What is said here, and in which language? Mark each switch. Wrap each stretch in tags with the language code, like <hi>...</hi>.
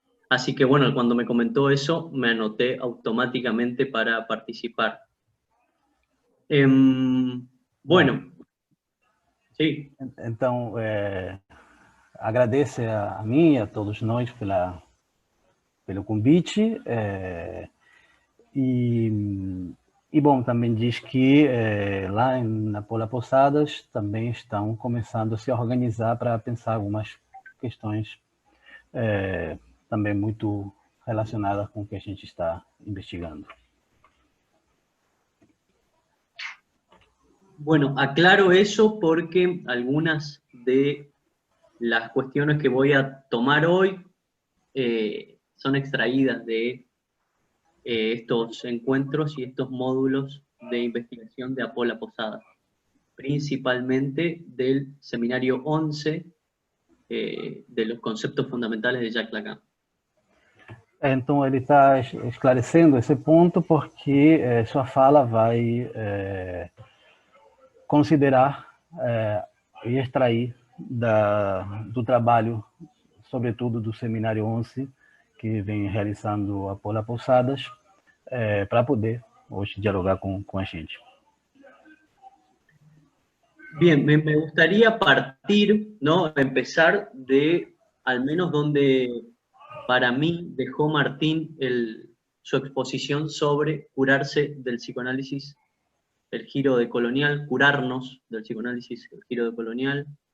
<es>Así que bueno, cuando me comentó eso, me anoté automáticamente para participar. Bueno, sí.</es> <pt>Então, agradece a mim e a todos nós pelo convite, e bom, também diz que lá na Pola Posadas também estão começando a se organizar para pensar algumas questões também muito relacionadas com o que a gente está investigando.</pt> <es>Bueno, aclaro eso porque algunas de las cuestiones que voy a tomar hoy son extraídas de estos encuentros y estos módulos de investigación de Apola Posadas, principalmente del seminario 11 de los conceptos fundamentales de Jacques Lacan.</es> <pt>Então, ele está esclarecendo esse ponto porque sua fala vai considerar e extrair do trabalho, sobretudo do Seminário 11, que vem realizando a Pola Posadas, para poder hoje dialogar com a gente.</pt> <es>Bien, me gustaría partir, ¿no? Empezar de al menos donde para mí dejó Martín su exposición sobre curarse del psicoanálisis, el giro decolonial, curarnos del psicoanálisis, el giro decolonial.</es>